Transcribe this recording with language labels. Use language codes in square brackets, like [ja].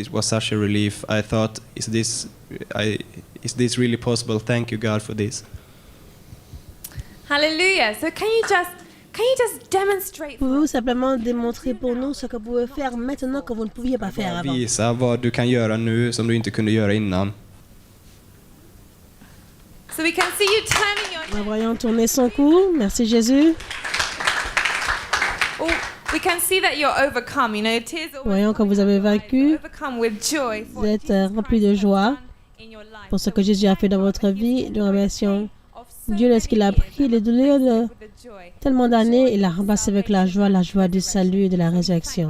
[en] It was such a relief. I thought, is this really possible? Thank you, God, for this. Hallelujah. So can you just demonstrate for [fr] Pouvez-vous [en] us? [fr] simplement démontrer pour nous ce que vous pouvez faire maintenant que vous ne pouviez pas faire avant? [sv] Visa vad du kan göra nu som du inte kunde göra innan. [en] So we can see you turning your [fr] Nous [en] head. [fr] voyons tourner son cou. Merci Jésus. [en] Oh, we can see that you're overcome. You know, tears always [fr] Voyons que vous avez vaincu. [en] overcome with joy for [fr] Vous êtes [en] Jesus [fr] rempli de [en] Christ [fr] joie [en] has done in your life. [fr] pour ce que Jésus a fait dans votre vie, de révélation. [en] Of so [fr] Dieu, lorsqu'il a [en] many years, [fr] pris les douleurs de [en] with the joy. [fr] tellement d'années, il l'a remplacé avec la joie du salut et de la résurrection.